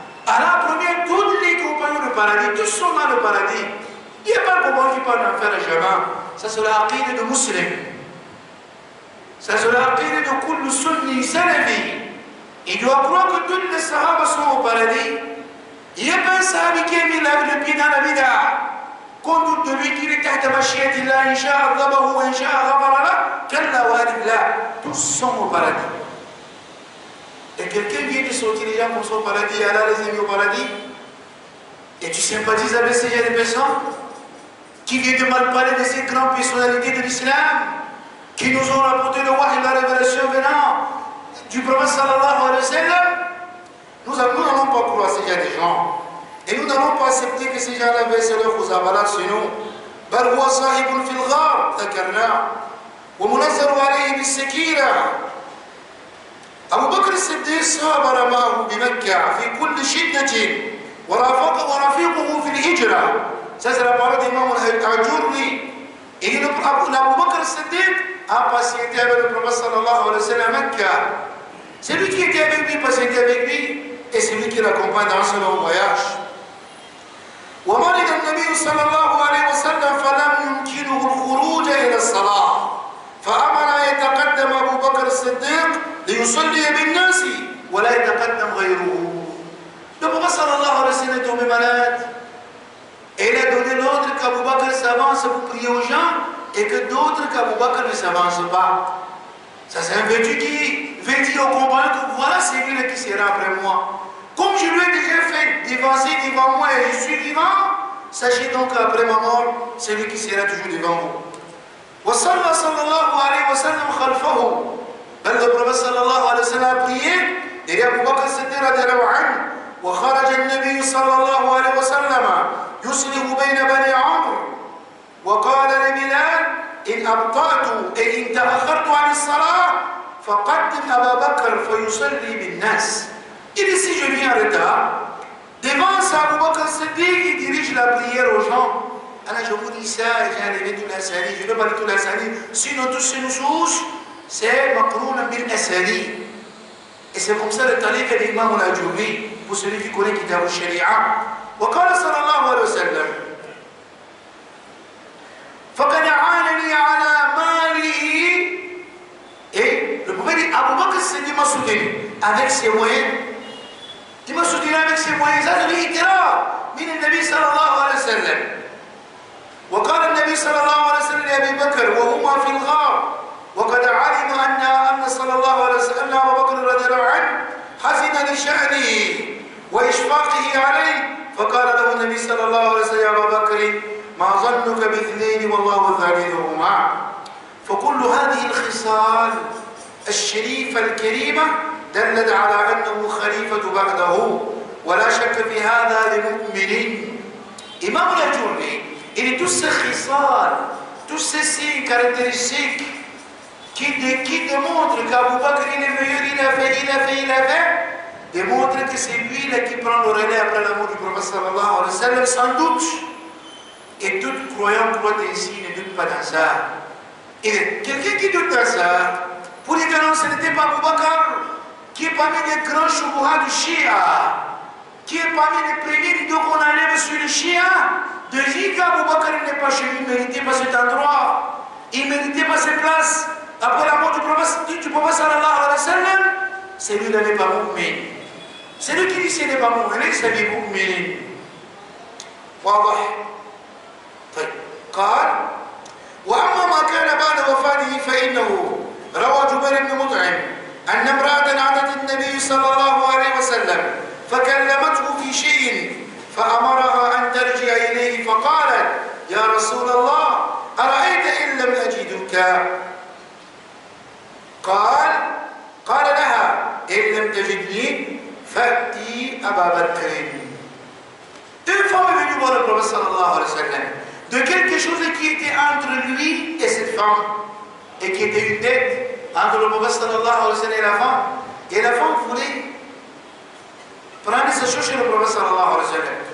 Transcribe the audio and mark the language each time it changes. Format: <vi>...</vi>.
<fr>Allah promet tous les compagnons du paradis, tous sont dans le paradis. Il n'y a pas de compagnon qui parle d'enfer jamais. Ça c'est la aqida de musulman. Ça c'est la aqida de kullu sunni salafi. Il doit croire que tous les sahabas sont au paradis. Il n'y a pas un sahabi qui a mis le pied dans la bid'a. Qu'on doute de lui qu'il est</fr> <ar>تحت مشيئة الله إن شاء عذبه وإن شاء غفر له كلا وهذه لا.</ar> <fr>Tous sont au paradis. Et quelqu'un vient de sortir les gens pour son paradis, Allah les a mis au paradis. Et tu sympathises avec ces gens de personnes qui viennent de mal parler de ces grandes personnalités de l'islam, qui nous ont rapporté le wahy, la révélation venant du prophète sallallahu alayhi wa sallam. Nous n'allons pas croire ces gens des gens. Et nous n'allons pas accepter que ces gens-là versent leur khouzabalat sur nous.</fr> <ar>بل هو صاحب في الغار ذكرناه ومنزل عليه بالسكينة. أبو بكر الصديق صابر معه بمكة في كل شدة ورفيقه في الهجرة.</ar> <fr>Ça c'est la parole d'Imam al-Ajurri. Et Abu Bakr al-Siddiq a patienté avec le prophète sallallahu alayhi wa sallam à Mecca. C'est lui qui était avec lui, patienté avec lui, et c'est lui qui l'accompagne dans ce long voyage.</fr> <ar>ومرض النبي صلى الله عليه وسلم فلم يمكنه الخروج إلى الصلاة فأمر يتقدم أبو بكر الصديق ليصلي بالناس ولا يتقدم غيره.</ar> <fr>Le prophète sallallahu alayhi wa sallam est tombé malade et il a donné l'ordre qu'Abu Bakr s'avance pour prier aux gens et que d'autres qu'Abu Bakr ne s'avancent pas. Ça c'est un vêtu qui veut dire aux compagnons que voilà c'est lui qui sera après moi. Comme je lui ai déjà fait dévancer devant moi et je suis vivant, sachez donc qu'après ma mort, c'est lui qui sera toujours devant vous.</fr> <ar>وصلى صلى الله عليه وسلم خلفه.</ar> <fr>بل le prophète صلى الله عليه وسلم a prié et Abu Bakr Siddiq رضي الله عنه.</fr> <ar>وخرج النبي صلى الله عليه وسلم يصلح بين بني عمرو وقال لبلال إن أبطأت أي إن تأخرت عن الصلاة فقدم أبا بكر فيصلي بالناس.</ar> <fr>Il dit si je viens en retard, devant ça, Abu Bakr Siddiq, il dirige la prière aux gens. Alors je vous dis ça, j'ai enlevé tout l'asali, je ne vais pas dire tout l'asali, sinon tous ces nusus, c'est</fr> <ar>maqroun bil asali.</ar> <fr>Et c'est comme ça le tariq de l'imam al-Ajurri, pour celui qui connaît Kitab al-Sharia.</fr> <ar>وقال صلى الله عليه وسلم فقد عانني على ماله.</ar> <fr>Et le prophète dit Abu Bakr Siddiq m'a soutenu avec ses moyens. Il m'a soutenu avec ses moyens. Ça c'est l'itira</fr> <ar>من النبي صلى الله عليه وسلم. وقال النبي صلى الله عليه وسلم لأبي بكر وهما في الغار وقد علم أن صلى الله عليه وسلم أبا بكر رضي الله عنه حزن لشأنه وإشفاقه عليه فقال له النبي صلى الله عليه وسلم يا أبا بكر ما ظنك باثنين والله ثالثهما. فكل هذه الخصال الشريفة الكريمة دلت على أنه خليفة بعده ولا شك في هذا لمؤمن.</ar> <fr>Imam al-Ajurri, il est tous ces khissal, tous ces signes caractéristiques qui démontrent qu'Abu Bakr il est meilleur, il a fait, démontrent que c'est lui là qui prend le relais après la mort du prophète sallallahu alayhi wa sallam, sans doute. Et tout croyant croit ainsi, ne doute pas dans ça. Et quelqu'un qui doute dans ça, pour dire que non, ce n'était pas Abu Bakr, qui est parmi les grands choubouhas du Shia, qui est parmi les premiers rideaux qu'on enlève sur le Shia, de dire qu'Abu Bakr n'est pas chez lui, il ne méritait pas cet endroit, il ne méritait pas cette place. Après la mort du prophète sallallahu alayhi wa sallam, c'est lui qui n'est pas mu'min. C'est lui qui dit qu'il n'est pas mu'min, c'est lui mu'min.</fr> <ar>واضح؟ طيب قال وأما ما كان بعد وفاته فإنه روى جبير بن مطعم أن امرأة عادت النبي صلى الله عليه وسلم فكلمته في شيء فأمرها أن ترجع إليه فقالت يا رسول الله أرأيت إن لم أجدك؟ قال لها إن لم تجدني فأتي أبا بكر.</ar> <fr>Une femme est venue voir le prophète sallallahu alayhi wa sallam de quelque chose qui était entre lui et cette femme et qui était une dette entre le prophète sallallahu alayhi wa sallam et la femme. Et la femme voulait prendre sa chose chez le prophète sallallahu alayhi wa sallam.</fr>